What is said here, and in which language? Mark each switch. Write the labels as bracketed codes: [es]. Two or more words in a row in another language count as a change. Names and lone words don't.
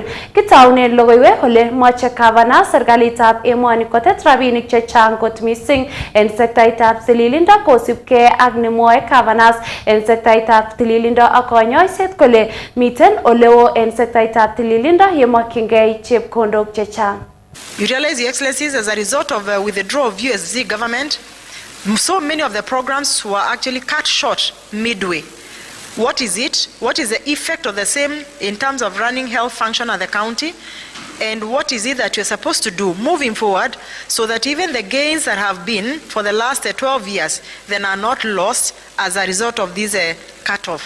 [kln] Kitaunen logoiywek ole moche gavana serikalitab emoni kotet rabinik chechang kot missing en sektaitab tililindo kosibgei ak nemwoe gavanas en sektaitab tililindo ak konyoiset kole miten oleo en sektaitab tililindo yemokyingei chepkondok chechang. [en] You realize, Your Excellencies, as a result of withdrawal of USZ government, so many of the programs were actually cut short midway. What is it? What is the effect of the same in terms of running health function at the county? And what is it that you're supposed to do moving forward so that even the gains that have been for the last 12 years then are not lost as a result of this cut-off?